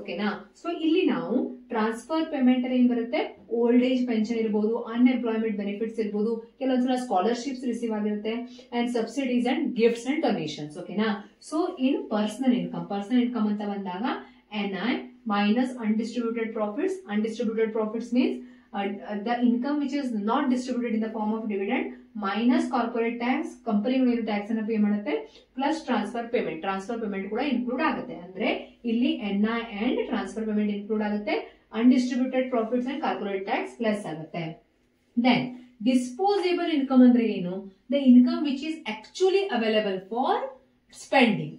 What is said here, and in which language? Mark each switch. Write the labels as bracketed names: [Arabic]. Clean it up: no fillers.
[Kannada] ಓಕೆನಾ, ಸೊ ಇಲ್ಲಿ ನಾವು ಟ್ರಾನ್ಸ್ಫರ್ ಪೇಮೆಂಟ್ ಅಲ್ಲಿ ಏನ್ ಬರುತ್ತೆ? ಓಲ್ಡ್ ಏಜ್ ಪೆನ್ಷನ್ ಇರಬಹುದು, ಅನ್ಎಂಪ್ಲಾಯ್ಮೆಂಟ್ ಬೆನಿಫಿಟ್ಸ್ ಇರಬಹುದು, ಕೆಲವೊಂದ್ಸಲ ಸ್ಕಾಲರ್ಶಿಪ್ಸ್ ರಿಸೀವ್ ಆಗಿರುತ್ತೆ, and subsidies and gifts and donations. [English] ಓಕೆನಾ, so in personal income [Kannada] ಅಂತ ಬಂದಾಗ [English] NI minus undistributed profits. Undistributed profits means the income which is not distributed in the form of dividend minus corporate tax. [Kannada] ಕಂಪನಿಗಳು ಏನು tax ಅನ್ನ pay ಮಾಡುತ್ತೆ, plus transfer payment. Transfer payment ಕೂಡ include ಆಗುತ್ತೆ. ಅಂದ್ರೆ ಇಲ್ಲಿ NI and transfer payment include ಆಗುತ್ತೆ, ಅನ್ಡಿಸ್ಟ್ರಿಬ್ಯೂಟೆಡ್ profits and corporate tax plus ಆಗುತ್ತೆ. [English] then disposable income [Kannada] ಅಂದ್ರೆ ಏನು? [English] The income which is actually available for spending.